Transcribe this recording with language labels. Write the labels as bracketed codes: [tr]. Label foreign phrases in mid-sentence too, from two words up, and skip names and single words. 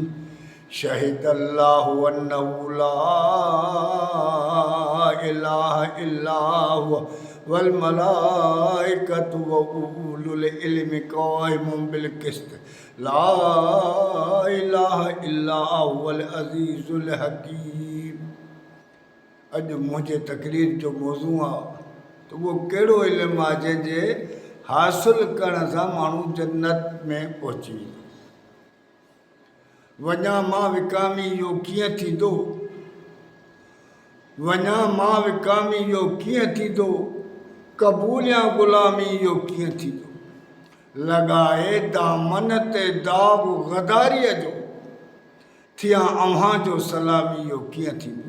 [ar] شهد الله أنه لا إله إلا هو والملائكة وأولو العلم قائما بالقسط لا إله إلا هو العزيز الحكيم. [sd] अॼु मुंहिंजे तकरीर जो मौज़ू आहे त उहो कहिड़ो इल्मु आहे जंहिंजे हासिलु करण सां माण्हू जन्नत में पहुची वेंदो। वञा मां विकामी इहो कीअं थींदो, वञा मां विकामी इहो कीअं थींदो, क़बूलियां ग़ुलामी इहो कीअं थींदो, लॻाए दामन ते दाग गदारीअ जो, थिया अव्हां जो सलामी इहो कीअं थींदो।